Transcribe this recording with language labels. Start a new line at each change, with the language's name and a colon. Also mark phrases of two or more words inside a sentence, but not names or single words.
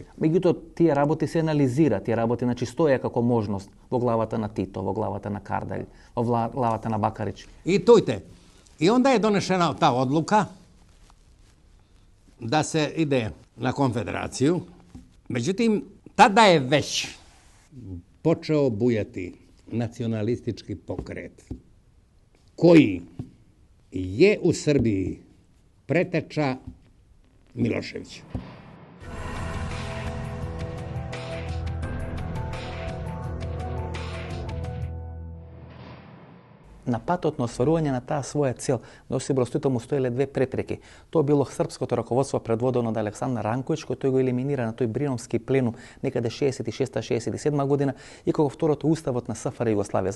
Macedonian: Меѓутоа тие работи се анализира, тие работи значи стоја како можност во главата на Тито, во главата на Карделј, во главата на Бакарич. И тојте.
Serbian: И онда е донешена таа одлука да се иде на конфедерацију. Меđutim, tada je već počeo bujati nacionalistički pokret koji je u Srbiji preteča Miloševića.
Macedonian: На патот на остварување на таа своја цел, на Јосип Броз Тито му стоеле две препреки. Тоа било српското раководство предводено од Александар Ранковиќ, кој тој го елиминира на тој Бриномски пленум некаде 66-67 година и како второто уставот на СФР Југославија.